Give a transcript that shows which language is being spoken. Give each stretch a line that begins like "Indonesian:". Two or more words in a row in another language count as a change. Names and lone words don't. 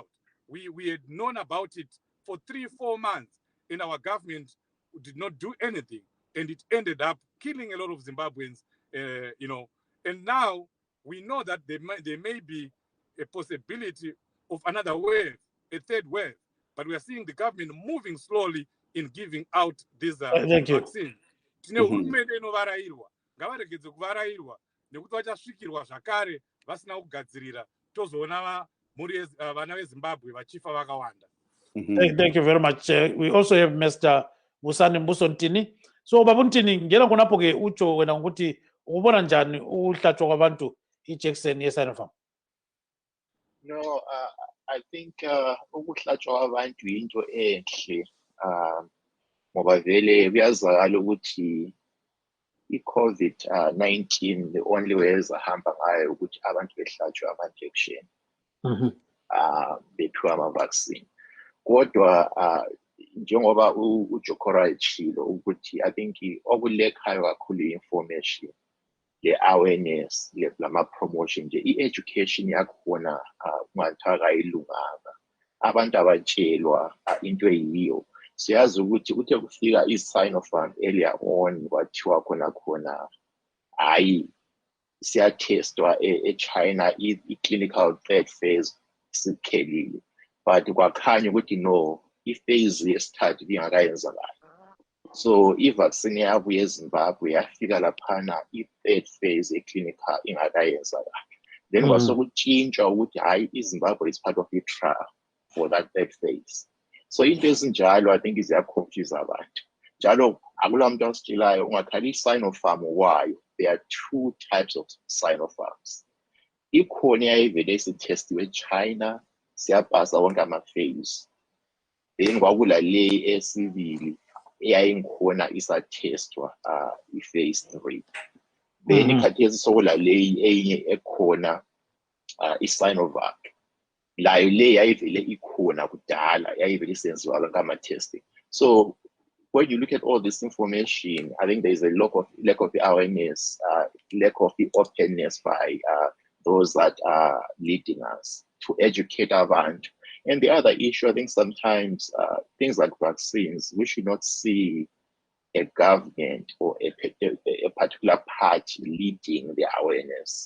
English: We had known about it for 3-4 months, and our government did not do anything, and it ended up killing a lot of Zimbabweans. And now we know that there may be a possibility of another wave, a third wave, but we are seeing the government moving slowly in giving out these vaccines.
Shona: Tine hurumende inovarairwa, ngavaregedze kuvarairwa nekuti vachasvikirwa zvakare vasina kugadzirira, tozoona vana veZimbabwe vachifa vakawanda.
English: Thank you very much. We also have Mr. Busani Mbusontini.
North Ndebele: So Babuntini, ngena kunapo ke ucho wena ukuthi ubona njani uhlatshwa kwabantu ijekiseni yeSinopharm?
English: No, I think
North Ndebele: ukuhlatshwa kwabantu into enhle ngoba vele kuyazakala ukuthi i-COVID-19
English: the only way
North Ndebele: ezahamba ngayo ukuthi abantu behlatshwe ama-injection bephiwa ama-vaccine. Kodwa njengoba uJokora echilo ukuthi
English: I think
North Ndebele: okulekhayo kakhulu i-information, le-awareness, lama-promotion nje, i-education yakhona kungathiwa kayilunganga. Abantu abatshelwa into eyiyo. Siyazi ukuthi kuthe kufika i-Sinopharm
English: earlier on
North Ndebele: kwathiwa khona hayi siyatestwa eChina i-
English: clinical third phase
North Ndebele: siphelile, but kwakhanya ukuthi no, i-phase yesithathu ingakayenzakali. So i-vaccine yabo yeZimbabwe yafika laphana i-
English: third phase
North Ndebele: e-clinical ingakayenzakali. Then kwasokutshintshwa ukuthi hayi iZimbabwe
English: is part of the trial for that third phase.
North Ndebele: So into ezinjalo
English: I think
North Ndebele: ziyaconfuse abantu. Njalo akula muntu ositshelayo ungakhali i-Sinopharm wayo.
English: There are 2 types of Sinopharms.
North Ndebele: Ikhona eyayivele isitestiwe eChina, siyapasa wonke ama-phase. Then kwakula le esibili eyayingikhona isatestwa i-phase 3. Then ikhathesi sokula le eyinye ekhona i-Sinovac. Layo le yayivele ikhona kudala, yayivele isenziwa ngama-testing.
English: So when you look at all this information, I think there is a lack of awareness, lack of the openness by those that are leading us to educate abantu. And the other issue, I think sometimes things like vaccines, we should not see a government or a particular party leading the awareness.